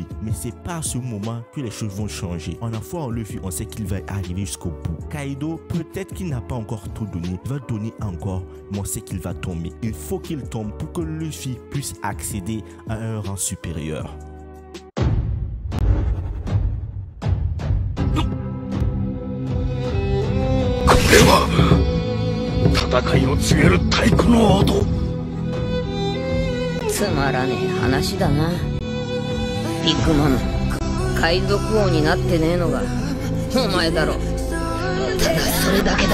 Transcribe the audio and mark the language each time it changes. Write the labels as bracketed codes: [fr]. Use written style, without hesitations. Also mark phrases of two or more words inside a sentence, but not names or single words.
[fr] Mais c'est pas à ce moment que les choses vont changer. En a foi en Luffy, on sait qu'il va arriver jusqu'au bout. Kaido, peut-être qu'il n'a pas encore tout donné. Il va donner encore, mais on sait qu'il va tomber. Il faut qu'il tombe pour que Luffy puisse accéder à un rang supérieur. [ja] れは戦いを告げる太鼓の音。つまらねえ話だな。ビッグマム、海賊王になってねえのがお前だろ。ただそれだけだ。